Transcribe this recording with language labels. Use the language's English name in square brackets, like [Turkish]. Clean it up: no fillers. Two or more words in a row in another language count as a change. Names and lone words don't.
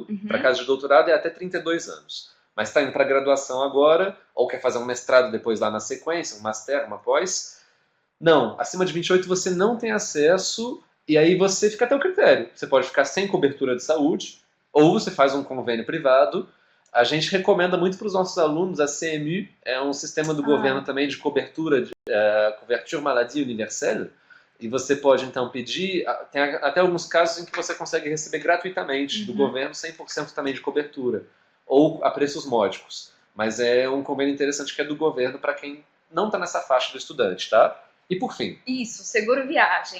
[Portuguese] Para casa de doutorado é até 32 anos. Mas está indo para graduação agora, ou quer fazer um mestrado depois lá na sequência, um master, uma pós. Não, acima de 28 você não tem acesso e aí você fica até o critério. Você pode ficar sem cobertura de saúde, ou você faz um convênio privado. A gente recomenda muito para os nossos alunos, a CMU é um sistema do governo também de cobertura, [French] de couverture maladie universelle, [Portuguese] e você pode então pedir, tem até alguns casos em que você consegue receber gratuitamente do governo 100% também de cobertura, ou a preços módicos. Mas é um convênio interessante que é do governo para quem não está nessa faixa do estudante, tá? E por fim? Isso, seguro viagem.